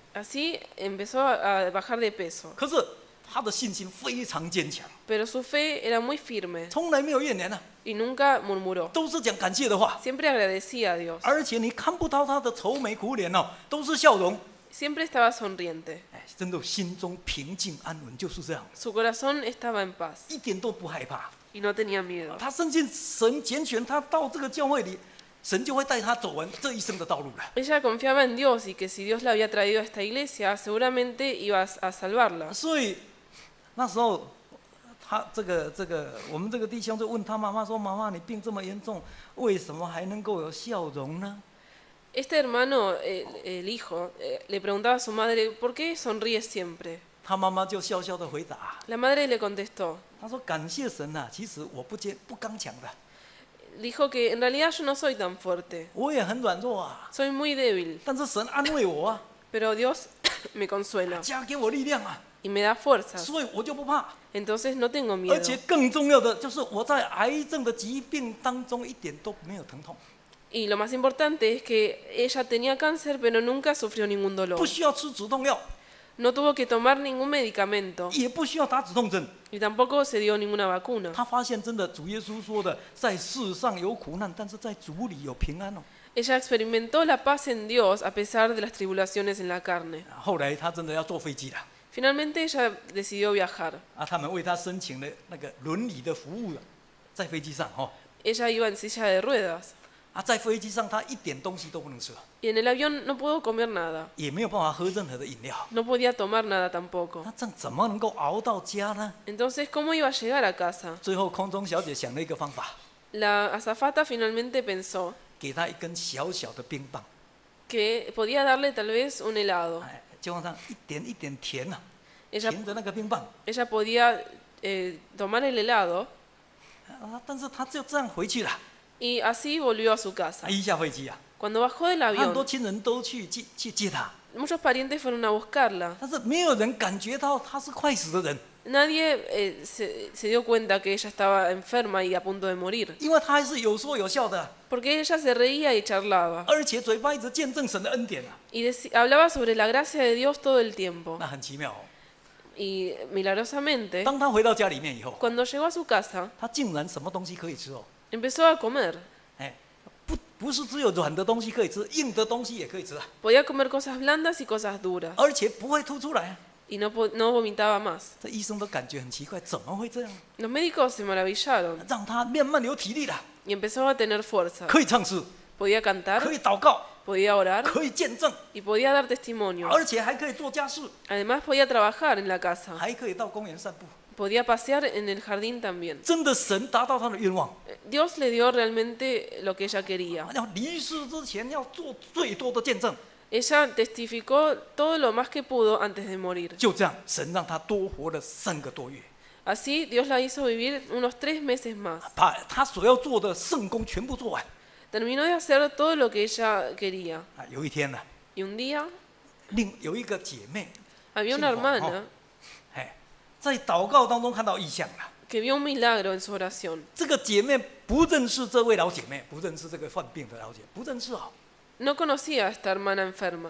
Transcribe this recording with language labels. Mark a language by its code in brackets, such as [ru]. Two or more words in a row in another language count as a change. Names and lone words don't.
[es] Así empezó a bajar de peso. [zh] 可是他的信心非常坚强， [es] Pero su fe era muy firme [zh] 从来没有怨言啊， [es] y nunca murmuró. [zh] 都是讲感谢的话， [es] Siempre agradecía a Dios. [zh] 而且你看不到他的愁眉苦脸哦，都是笑容。 [es] Siempre estaba sonriente. [zh] 哎，真的心中平静安稳，就是这样， [es] Su corazón estaba en paz [zh] 一点都不害怕。 [es] y no tenía miedo. [zh] 他深信神拣选他到这个教会里，神就会带他走完这一生的道路了。 [es] Ella confiaba en Dios y que si Dios la había traído a esta iglesia, seguramente iba a salvarla. [zh] 所以那时候，他我们这个弟兄就问他妈妈说：“妈妈，你病这么严重，为什么还能够有笑容呢 [es] Este hermano, el hijo, le preguntaba a su madre, ¿por qué sonríe siempre?” [zh] 他妈妈就笑笑的回答 [es] La madre le contestó, [zh] 他说：“感谢神啊，其实我不刚强的， [es] dijo que en realidad yo no soy tan fuerte, [zh] 我也很软弱啊， [es] soy muy débil, [zh] 但是神安慰我啊， [es] pero Dios me consuela [zh] 加给我力量啊， [es] y me da fuerzas, [zh] 所以我就不怕。 [es] entonces no tengo [zh] 而 [es] miedo. [zh] 且更重要的就是我在癌症的疾病当中一点都没有疼痛， [es] Y lo más importante es que ella tenía cáncer, pero nunca sufrió ningún [zh] 不 [es] dolor. [zh] 需要吃止痛药， [es] No tuvo que tomar ningún medicamento [zh] 也不需要打止痛针。 [es] y tampoco se dio ninguna vacuna. [zh] 他发现真的主耶稣说的，在世上有苦难，但是在主里有平安哦。 [es] Ella experimentó la paz en Dios a pesar de las tribulaciones en la carne. [zh] 后来他真的要坐飞机了 [es] Finalmente ella decidió viajar. [zh] 啊，他们为他申请了那个轮椅的服务了，在飞机上哦。 [es] Ella iba en silla de ruedas [zh] 啊，在飞机上他一点东西都不能吃， [es] y en el avión no pudo comer nada. [zh] 也没有办法喝任何的饮料。 [es] No podía tomar nada tampoco. [zh] 那这样怎么能够熬到家呢？ [es] Entonces, ¿cómo iba a llegar a casa? [zh] 最后空中小姐想了一个方法， [es] La azafata finalmente pensó [zh] 给他一根小小的冰棒， [es] que podía darle tal vez un helado. [zh] 哎，就让他一点一点甜呐、 [es] Ella, [zh] 甜的那个冰棒 [es] ella podía tomar el helado [zh] 啊，但是他就这样回去了。 [es] y así volvió a su casa. [zh] 一下飞机啊， [es] Cuando bajó del [zh] 很多 [es] avión, [zh] 亲人都去接他， [es] muchos parientes fueron a buscarla. [zh] 但是没有人感觉到他是快死的人， [es] Nadie se dio cuenta que ella estaba enferma y a punto de morir, [zh] 因为他还是有说有笑的， [es] porque ella se reía y charlaba [zh] 而且嘴巴一直见证神的恩典啊， [es] y hablaba sobre la gracia de Dios todo el tiempo. [zh] 那很奇妙哦。 [es] Y milagrosamente, [zh] 当他回到家里面以后， [es] cuando llegó a su casa, [zh] 他竟然什么东西可以吃哦， [es] empezó a comer. [zh] 哎，不是只有软的东西可以吃，硬的东西也可以吃啊， [es] Podía comer cosas blandas y cosas duras [zh] 而且不会吐出来啊。 [es] y no vomitaba más. [zh] 这医生都感觉很奇怪，怎么会这样？ [es] Los médicos se maravillaron [zh] 让他慢慢有体力了， [es] y empezó a tener fuerza. [zh] 可以唱诗， [es] Podía [zh] 可 [es] cantar, [zh] 以祷告， [es] podía orar [zh] 可以见证， [es] y podía dar testimonio. [zh] 而且还可以做家事， [es] Además podía trabajar en la casa. [zh] 还可以到公园散步。 [es] Podía pasear en el jardín también. [zh] 真的，神达到他的愿望。 [es] Dios le dio realmente lo que ella quería. [zh] 要离世之前要做最多的见证， [es] Ella testificó todo lo más que pudo antes de morir. [zh] 就这样，神让他多活了3个多月， [es] Así Dios la hizo vivir unos 3 meses más. [zh] 把他所要做的圣工全部做完。 [es] Terminó de hacer todo lo que ella quería. [zh] 啊，有一天呢， [es] Y un día [zh] 有一个姐妹， [es] había una hermana [zh] 哎，在祷告当中看到异象了。 [es] que vio un milagro en su oración. [zh] 这个姐妹不认识这位老姐妹，不认识这个患病的老姐，不认识哦。 [es] No conocía a esta hermana enferma.